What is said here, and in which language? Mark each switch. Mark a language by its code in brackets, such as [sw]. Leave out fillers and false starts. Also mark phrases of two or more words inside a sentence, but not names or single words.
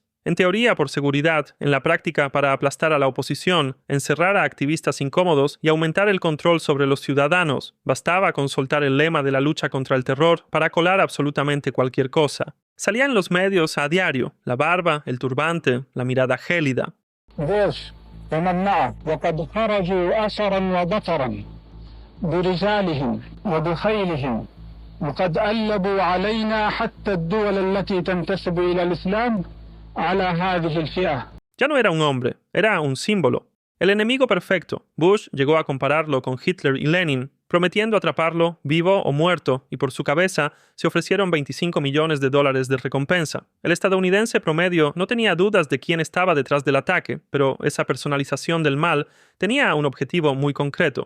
[es] En teoría por seguridad, en la práctica para aplastar a la oposición, encerrar a activistas incómodos y aumentar el control sobre los ciudadanos. Bastaba con soltar el lema de la lucha contra el terror para colar absolutamente cualquier cosa. Salía en los medios a diario, la barba, el turbante, la mirada gélida. [ar] وقد قلبوا علينا حتى الدول التي تنتسب إلى الإسلام على هذه الفئة. [es] Ya no era un hombre, era un símbolo. El enemigo perfecto. Bush llegó a compararlo con Hitler y Lenin, prometiendo atraparlo vivo o muerto, y por su cabeza se ofrecieron $25 millones de recompensa. El estadounidense promedio no tenía dudas de quién estaba detrás del ataque, pero esa personalización del mal tenía un objetivo muy concreto.